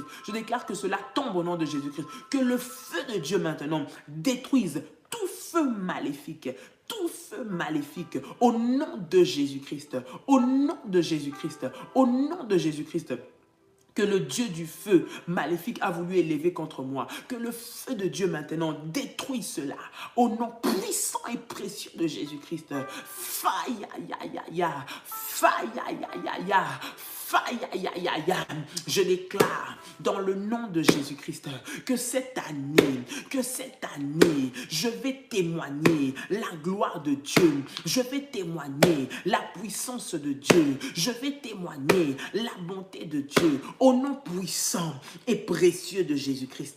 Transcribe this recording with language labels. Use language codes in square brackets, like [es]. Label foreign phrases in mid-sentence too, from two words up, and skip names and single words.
[fr] Je déclare que cela tombe au nom de Jésus-Christ. Que le feu de Dieu maintenant détruise tout feu maléfique, au nom de Jésus-Christ, au nom de Jésus-Christ, au nom de Jésus-Christ. Que le Dieu du feu maléfique a voulu élever contre moi. Que le feu de Dieu maintenant détruit cela. Au nom puissant et précieux de Jésus-Christ. Faya, ya, ya, ya. Faya, ya, ya, ya. Faya, ya, ya, ya. Je déclare dans le nom de Jésus-Christ que cette année, je vais témoigner la gloire de Dieu. Je vais témoigner la puissance de Dieu. Je vais témoigner la bonté de Dieu. Au nom puissant et précieux de Jésus-Christ.